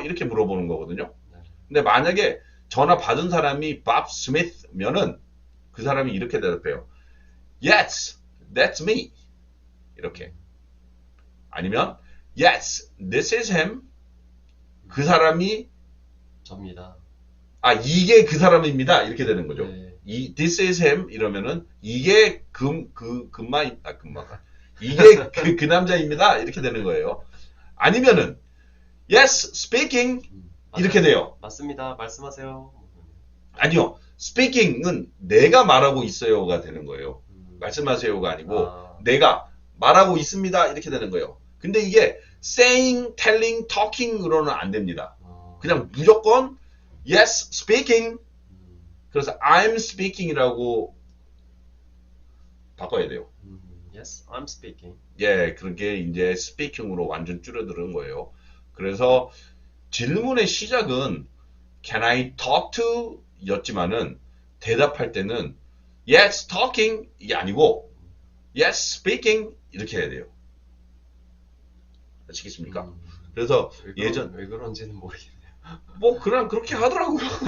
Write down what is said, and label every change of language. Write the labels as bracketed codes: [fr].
[ko] 이렇게 물어보는 거거든요. 근데 만약에 전화 받은 사람이 Bob Smith면은 그 사람이 이렇게 대답해요. [en] Yes, that's me. [ko] 이렇게. 아니면 [en] Yes, this is him. [ko] 그 사람이 접니다. 이게 그 사람입니다. 이렇게 되는 거죠. 네. [en] This is him [ko] 이러면은 이게 금마가 이게 그 남자입니다. 이렇게 되는 거예요. 아니면은 [en] Yes, speaking [ko] 이렇게 돼요. 맞습니다. 말씀하세요. 아니요. speaking은 내가 말하고 있어요가 되는 거예요. 말씀하세요가 아니고 아. 내가 말하고 있습니다 이렇게 되는 거예요. 근데 이게 saying, telling, talking으로는 안 됩니다. 그냥 무조건 [en] yes, speaking. [ko] 그래서 [en] I'm speaking [ko] 이라고 바꿔야 돼요. [en] Yes, I'm speaking. [ko] 예, 그게 이제 speaking으로 완전 줄어드는 거예요. 그래서 질문의 시작은 [en] Can I talk to? [ko] 였지만은 대답할 때는 [en] Yes, talking [ko] 이게 아니고 [en] Yes, speaking [ko] 이렇게 해야 돼요. 아시겠습니까? 그래서 왜 그런지는 모르겠네요. 뭐 그냥 그렇게 하더라고요.